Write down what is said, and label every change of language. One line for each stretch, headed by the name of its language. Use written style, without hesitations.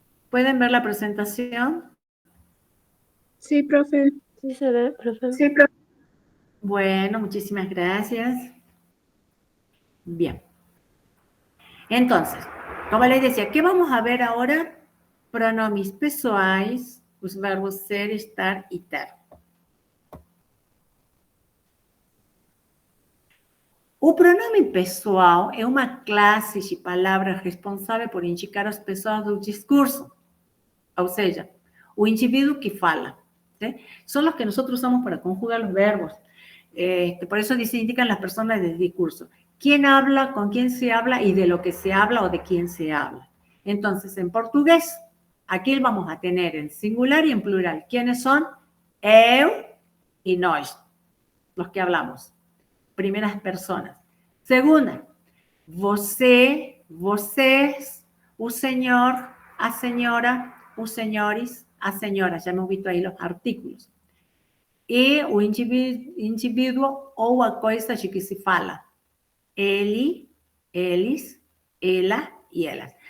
Spanish: ¿Pueden ver la presentación? Sí, profe. Sí se ve, profe. Sí, profe. Bueno, muchísimas gracias. Bien. Entonces, como les decía, ¿qué vamos a ver ahora?
Portuguese: Pronomes pessoais, os verbos ser, estar e ter. O pronome pessoal é uma classe de palavras responsável por indicar as pessoas do discurso, ou seja, o indivíduo que fala.
Spanish: ¿Sí? Son los que nosotros usamos para conjugar los verbos. Por eso se indican las personas del discurso. ¿Quién habla, con quién se habla y de lo que se habla o de quién se habla? Entonces, en portugués, aquí vamos a tener en singular y en plural. ¿Quiénes son? Eu y nós, los que hablamos. Primeras personas.
Portuguese: Segunda, você, vocês, o señor, a señora, os senhores, a señora.
Spanish: Ya hemos visto ahí los artículos.
Portuguese: E o indivíduo ou a coisa de que se fala. Ele, eles, ela y elas.